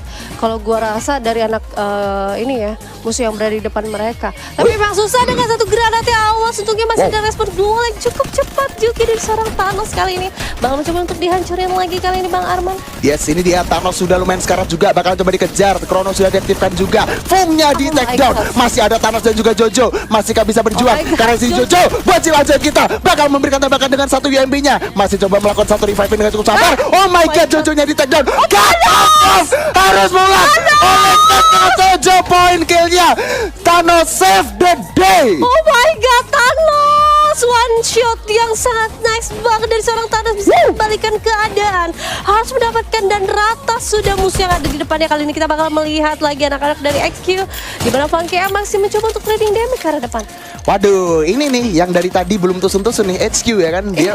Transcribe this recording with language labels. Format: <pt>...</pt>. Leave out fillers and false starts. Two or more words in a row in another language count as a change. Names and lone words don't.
<id>Kalau gua rasa dari anak ini ya, musuh yang berada di depan mereka. Tapi memang susah dengan satu granat ya, awas untungnya masih ada respon duel yang cukup cepat juga dari seorang Thanos kali ini. Bakal mencoba untuk dihancurin lagi kali ini Bang Arman. Yes, ini dia Thanos sudah lumayan sekarat juga, bakal coba dikejar. Chrono sudah diaktifkan juga, Fungnya di</id> <en>take down.</en> <id>Masih ada Thanos dan juga Jojo, masih gak bisa berjuang karena si Jojo bocil aja kita bakal memberikan tembakan dengan satu UMP-nya. Masih coba melakukan satu revive dengan cukup sabar.</id> <en>Oh my god,</en> <id>Jojo-nya di</id> <en>take down.</en> <id>Thanos harus mulai oleh Jojo,</id> <en>point kill-</en> <id>nya.</id> <en>Thanos save the day. Oh my god,</en> <id>Thanos</id> <en>one shot</en> <id>yang sangat nice banget dari seorang Thanos, bisa kembalikan keadaan. Harus mendapatkan dan rata sudah musuh yang ada di depannya. Kali ini kita bakal melihat lagi anak-anak dari XQ di mana Funky masih mencoba untuk</id> <en>trading damage</en> <id>ke arah depan. Waduh, ini nih yang dari tadi belum tusun-tusun nih, HQ ya kan dia.</id>